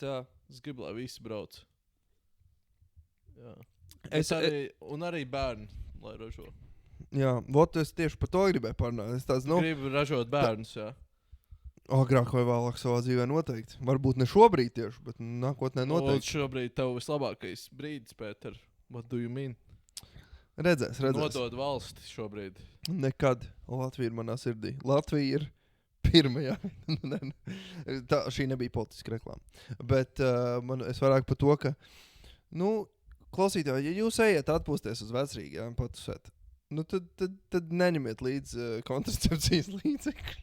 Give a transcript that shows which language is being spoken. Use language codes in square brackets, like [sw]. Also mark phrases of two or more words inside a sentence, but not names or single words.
[lv] es gribu, lai visi brauc. Jā. Un arī bērni, lai ražo. Jā, es tieši par to gribēju parunāt. Es tāds, gribu ražot bērnus, jā. Agrāk vai vēlāk savā dzīvē noteikti. Varbūt ne šobrīd tieši, bet nākotnē noteikti. Šobrīd tev vislabākais brīdis, Pēter. [en] What do you mean? [lv] Redzēs. Nodod valsti šobrīd. Nekad. Latvija ir manā sirdī. Latvija ir pirmajā. Šī nebija politiska reklāma. Bet es vairāk par to, ka, klausītāji, ja jūs ejat atpūsties uz Vecrīgu, jā, patusēt, tad neņemiet līdz kontracepcijas līdzekļus.